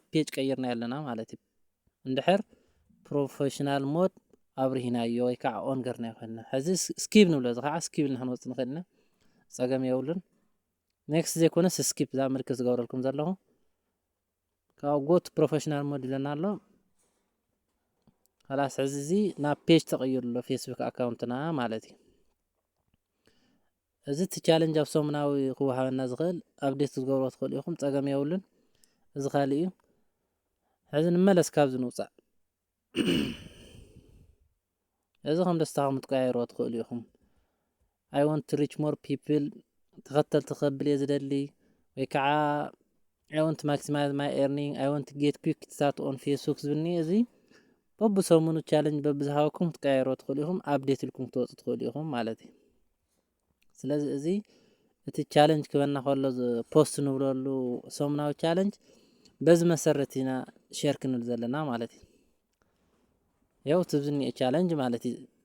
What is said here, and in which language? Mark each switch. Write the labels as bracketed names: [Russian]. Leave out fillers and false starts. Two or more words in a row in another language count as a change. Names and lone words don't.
[Tigrinya] ፔጅ ቀይርና ኣለና ማለት እዩ እንድሕር [English] professional mode [Tigrinya] ኣብርሂናዮ ወይ ከዓ ኦን ገርና ይኮንና ሕዚ ስኪፕ ንብሎ እዚ ከዓ ስኪፕ ኢልና ክንወፅእ ንኽእል ኢና ፀገም የብሉን ኔክስት ዘይኮነስ ስኪፕ እዛ ምልክት ዝገብረልኩም ዘለኹ ካብ ጎት [English] professional mode [Tigrinya] ኢለና ኣሎ خلاص ሕዚ እዚ ናብ ፔጅ ተቐይሩ ኣሎ ፌስቡክ ኣካውንትና ማለት እዩ እዚ እቲ ቻሌንጅ ኣብ ሰሙናዊ ክወሃበና ዝኽእል ኣብዴት ዝገብሮ ትኽእሉ ኢኹም ፀገም የብሉን እዚ ካሊእ እዩ ሕዚ ንመለስ ካብዚ ንውፃእ እዚ ከም ደስታኹም ትቀያይርዎ ትኽእሉ ኢኹም [English] I want to reach more people [Tigrinya] ተኸተልቲ ክኸብል እየ ዝደሊ ወይ ከዓ [English] I want to maximize my earning I want to get quick start on Facebook [Tigrinya] ዝብል እኒአ እዚ በብሰሙኑ ቻሌንጅ በብዝሃበኩም ትቀያይርዎ ትኽእሉ ኢኹም ኣብዴት ኢልኩም ክትወፁ ትኽእሉ ኢኹም ማለት እዩ ስለዚ እዚ እቲ ቻሌንጅ ክበና ከሎ ፖስት ንብለሉ ሰሙናዊ ቻሌንጅ በዚ መሰረት ኢና ሼር ክንብል ዘለና ማለት እዩ ያው እቲ ዝኒአ ቻሌንጅ ማለት እዩ